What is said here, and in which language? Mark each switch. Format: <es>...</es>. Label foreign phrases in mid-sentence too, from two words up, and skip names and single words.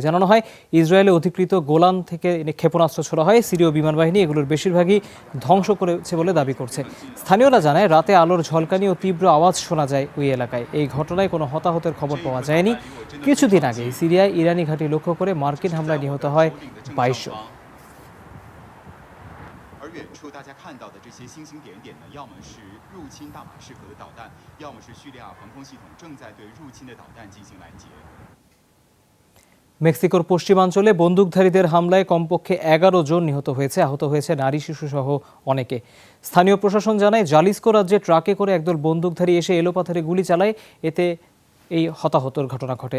<bn>জানানো হয়, ইসরায়েলে অধিকৃত গোলান থেকে ক্ষেপণাস্ত্র ছোড়া হয়। সিরীয় বিমান বাহিনী এগুলোর বেশিরভাগই ধ্বংস করেছে বলে দাবি করছে। স্থানীয়রা জানায়, রাতে আলোর ঝলকানি ও তীব্র আওয়াজ শোনা যায় ওই এলাকায়। এই ঘটনায় কোনো হতাহতের খবর পাওয়া যায়নি। কিছুদিন আগে সিরিয়ায় ইরানি ঘাঁটি লক্ষ্য করে মার্কিন হামলায় নিহত হয় 22 জন।</bn> <zh>而远处大家看到的这些星星点点呢，要么是入侵大马士革的导弹，要么是叙利亚防空系统正在对入侵的导弹进行拦截。</zh> <bn>মেক্সিকোর পশ্চিমাঞ্চলে বন্দুকধারীদের হামলায় কমপক্ষে 11 জন নিহত হয়েছে। আহত হয়েছে নারী, শিশুসহ অনেকে। স্থানীয় প্রশাসন জানায়, জালিস্কো রাজ্যে ট্রাকে করে একদল বন্দুকধারী এসে এলোপাথারি গুলি চালায়। এতে এই হতাহতের ঘটনা ঘটে।</bn>